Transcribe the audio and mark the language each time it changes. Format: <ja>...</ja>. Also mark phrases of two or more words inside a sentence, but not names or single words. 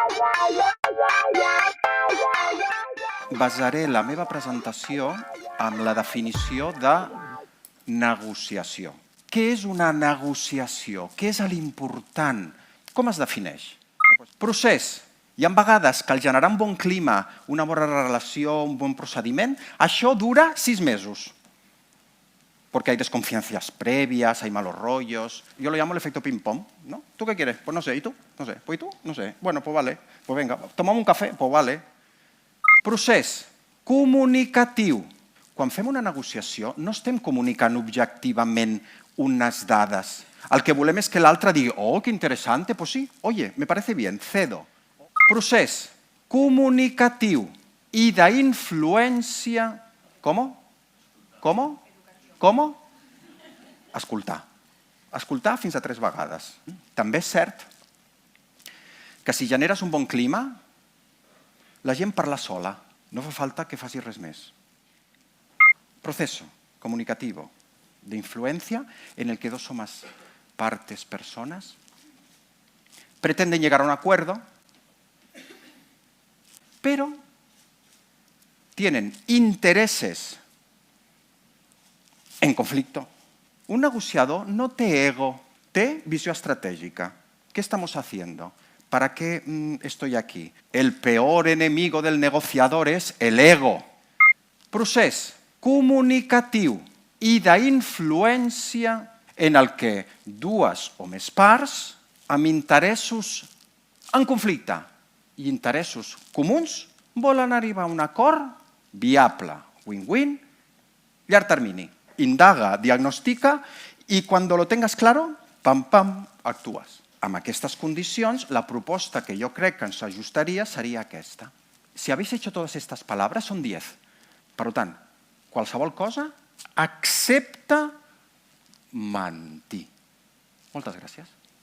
<ca>Basaré la meva presentació amb la definició de negociació. Què és una negociació? Què és l'important? Com es defineix? Procés. Hi ha vegades que al generar un bon clima, una bona relació, un bon procediment, això dura 6 mesos.</ca> <es>Porque hay desconfianzas previas, hay malos rollos. Yo lo llamo el efecto ping-pong, ¿no? ¿Tú qué quieres? Pues no sé. ¿Y tú? No sé. ¿Pues y tú? No sé. Bueno, pues vale. Pues venga, tomamos un cafè? Pues vale.</es> <ca>Procés comunicatiu. Quan fem una negociació no estem comunicant objectivament unes dades. El que volem és que l'altre digui, oh, que interessante,</ca> <es>pues sí, oye, me parece bien, cedo.</es> <ca>Procés comunicatiu i d'influència... Com? Escoltar. Escoltar fins a 3 vegades. També és cert que si generes un bon clima, la gent parla sola. No fa falta que faci res més.</ca> <es>Proceso comunicativo de influencia en el que dos o más partes, personas, pretenden llegar a un acuerdo, pero tienen intereses en conflicto.</es> <ca>Un negociador no té ego, té visió estratègica.</ca> <es>¿Qué estamos haciendo? ¿Para qué estoy aquí? El peor enemigo del negociador es el ego.</es> <ca>Procés comunicatiu i d'influència en el que dues o més parts amb interessos en conflicte i interessos comuns volen arribar a un acord viable, win-win, llarg termini. Indaga, diagnostica i quan</ca> <es>lo tengas claro,</es> <ca>pam, pam, actúes. Amb aquestes condicions, la proposta que jo crec que ens ajustaria seria aquesta.</ca> <es>Si habéis hecho todas estas palabras, son 10.</es> <ca>Per tant, qualsevol cosa, excepte mentir. Moltes gràcies.</ca>